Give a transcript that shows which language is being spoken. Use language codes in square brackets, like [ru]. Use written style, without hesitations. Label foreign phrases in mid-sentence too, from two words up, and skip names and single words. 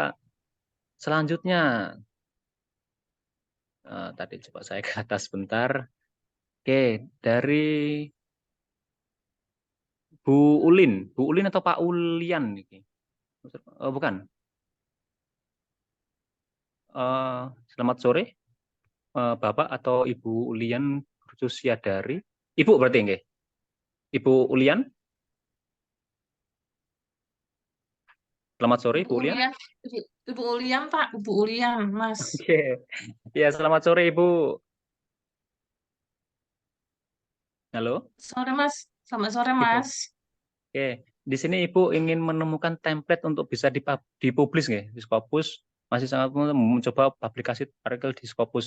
[id] Selanjutnya, tadi coba saya ke atas bentar. Oke, dari Bu Ulin atau Pak Ulian nih? Oh, bukan. Selamat sore, Bapak atau Ibu Ulian Rusiadari. Ibu berarti nggih? Ibu Ulian? Selamat sore, Ibu Ulian. Ulian, Ibu Ulian, Pak, Ibu Ulian, Mas. Oke. Ya, selamat sore, Ibu. Halo. Sore, Mas. Selamat sore, Ibu. Mas. Oke, di sini Ibu ingin menemukan template untuk bisa dipublish nggih di Scopus. Masih sangat mencoba publikasi artikel di Scopus.